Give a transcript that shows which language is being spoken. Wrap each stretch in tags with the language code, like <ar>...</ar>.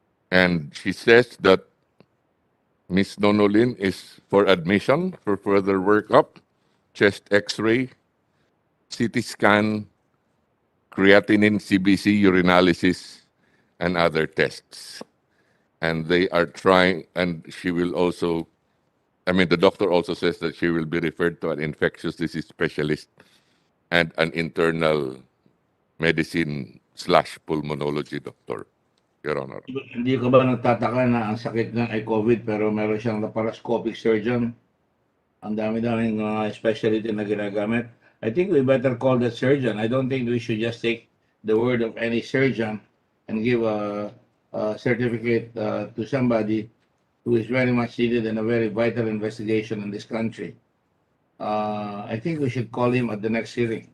<en>And she says that Ms. Nonolin is for admission for further workup, chest x-ray, CT scan, creatinine, CBC, urinalysis, and other tests. And they are trying, and she will also, the doctor also says that she will be referred to an infectious disease specialist and an internal medicine/pulmonology doctor, Your Honor.</en> <tl>Hindi ka ba nagtataka na ang sakit ng ay COVID pero meron siyang laparoscopic surgeon? Ang dami-daming specialty na ginagamit.</tl> <en>I think we better call that surgeon. I don't think we should just take the word of any surgeon and give a certificate to somebody who is very much needed in a very vital investigation in this country. I think we should call him at the next hearing.</en>